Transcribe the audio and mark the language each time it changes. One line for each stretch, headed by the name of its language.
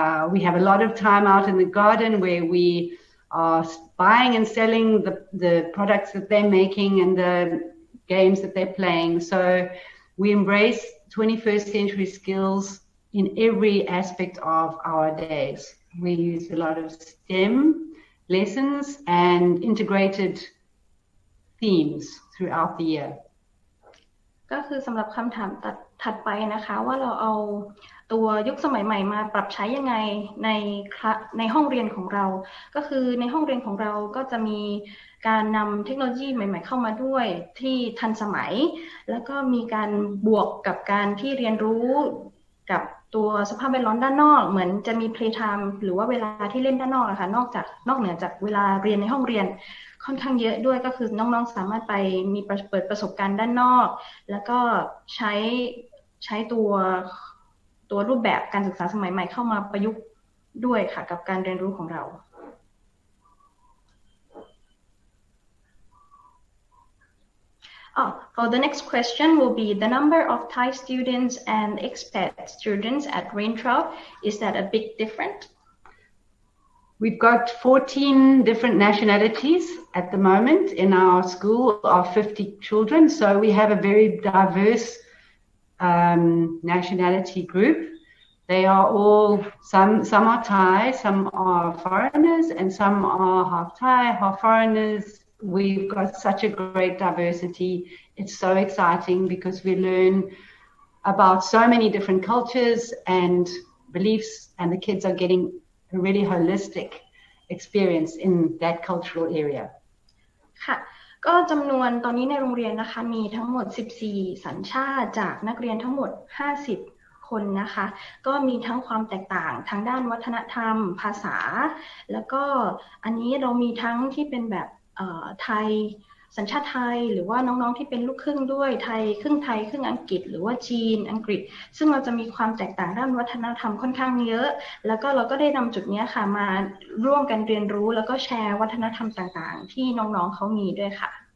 English: We have a lot of time out in the garden where we are buying and selling the products that they're making and the games that they're playing. So we embrace 21st century skills in every aspect of our days. We use a lot of STEM lessons and integrated themes throughout the year.
Thai: ก็คือสำหรับคำถามถัดไปนะคะว่าเราเอาตัวยุคสมัยใหม่มาปรับใช้ยังไงในห้องเรียนของเราก็คือในห้องเรียนของเราก็จะมีการนำเทคโนโลยีใหม่ๆเข้ามาด้วยที่ทันสมัยแล้วก็มีการบวกกับการที่เรียนรู้ กับตัวสภาพแวดล้อมด้านนอกเหมือนจะมี play time หรือว่าเวลาที่เล่นด้านนอกนะคะนอกเหนือจากเวลาเรียนในห้องเรียนค่อนข้างเยอะด้วยก็คือน้องๆสามารถไปมีเปิดประสบการณ์ด้านนอกแล้วก็ใช้ตั วรูปแบบการศึกษาสมัยใหม่เข้ามาประยุกต์ด้วยค่ะกับการเรียนรู้ของเรา
English: For the next question will be the number of Thai students and expat students at Raintrap. Is that a big difference? We've got 14 different nationalities at the moment in our school of 50 children. So we have a very diverse nationality group. They are all, some are Thai, some are foreigners, and some are half Thai, half foreigners. We've got such a great diversity. It's so exciting because we learn about so many different cultures and beliefs, and the kids are getting a really holistic experience in that cultural area.
Thai: ค่ะก็จำนวนตอนนี้ในโรงเรียนนะคะมีทั้งหมด14สัญชาติจากนักเรียนทั้งหมด50คนนะคะก็มีทั้งความแตกต่างทางด้านวัฒนธรรมภาษา แล้วก็อันนี้เรามีทั้งที่เป็นแบบไทยสัญชาติไทยหรือว่าน้องๆที่เป็นลูกครึ่งด้วยไทยครึ่งอังกฤษหรือว่าจีนอังกฤษซึ่งเราจะมีความแตกต่างด้านวัฒนธรรมค่อนข้างเยอะแล้วก็เราก็ได้นำจุดนี้ค่ะมาร่วมกันเรียนรู้แล้วก็แชร์วัฒนธรรมต่างๆที่น้องๆเขามีด้วยค่ะ